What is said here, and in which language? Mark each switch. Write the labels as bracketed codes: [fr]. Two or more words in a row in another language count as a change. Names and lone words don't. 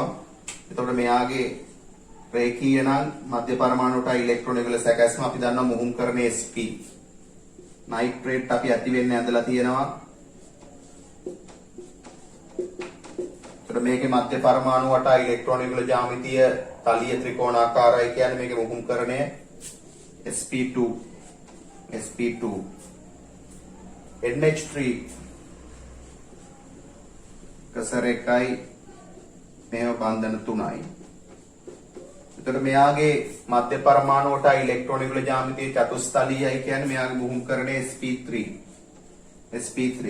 [si] එතකොට මෙයාගේ රේඛීය නම් මධ්‍ය පරමාණුවට ඉලෙක්ට්‍රෝන වල සැකැස්ම අපි දන්නවා මුහුම් කරන sp. නයිට්‍රේට් අපි ඇති වෙන්න ඇඳලා තියෙනවා. එතකොට මේකේ මධ්‍ය පරමාණුවට ඉලෙක්ට්‍රෝන වල ජ්‍යාමිතිය තලීය ත්‍රිකෝණාකාරයි කියන්නේ මේකේ මුහුම් කරණය sp2 sp2 NH3 කසර එකයි මේව බන්ධන 3යි. එතකොට මෙයාගේ මධ්‍ය පරමාණුවට ඉලෙක්ට්‍රෝන වල ජ්‍යාමිතිය චතුස්තලීයයි කියන්නේ මෙයාගේ මුහුම්කරණය sp3 sp3.